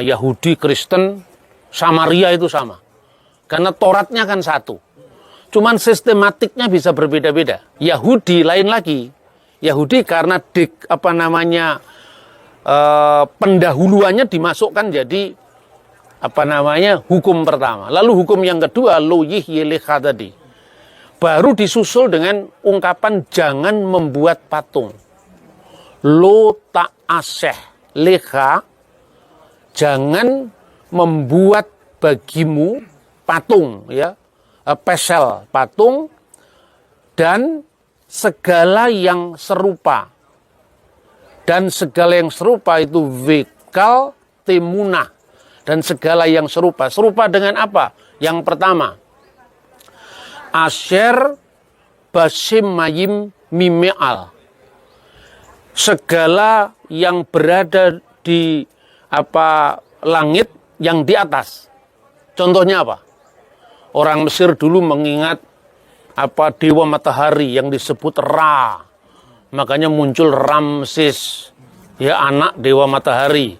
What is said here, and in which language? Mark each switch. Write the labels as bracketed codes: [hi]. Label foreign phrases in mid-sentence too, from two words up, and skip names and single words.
[id] Yahudi, Kristen, Samaria itu sama. Karena Tauratnya kan satu. Cuman sistematiknya bisa berbeda-beda. Yahudi lain lagi. Yahudi karena pendahuluannya dimasukkan jadi hukum pertama. Lalu hukum yang kedua, [he] לא יהיה לך [id] tadi. Baru disusul dengan ungkapan jangan membuat patung. [he] לא תעשה לך, [id] jangan membuat bagimu patung, ya, pesel patung, dan segala yang serupa. Dan segala yang serupa itu [he] וכל תמונה, [id] dan segala yang serupa. Serupa dengan apa? Yang pertama, [he] אשר בשמים ממעל, [id] segala yang berada di langit yang di atas. Contohnya apa? Orang Mesir dulu mengingat dewa matahari yang disebut Ra. Makanya muncul Ramses, ya, anak dewa matahari.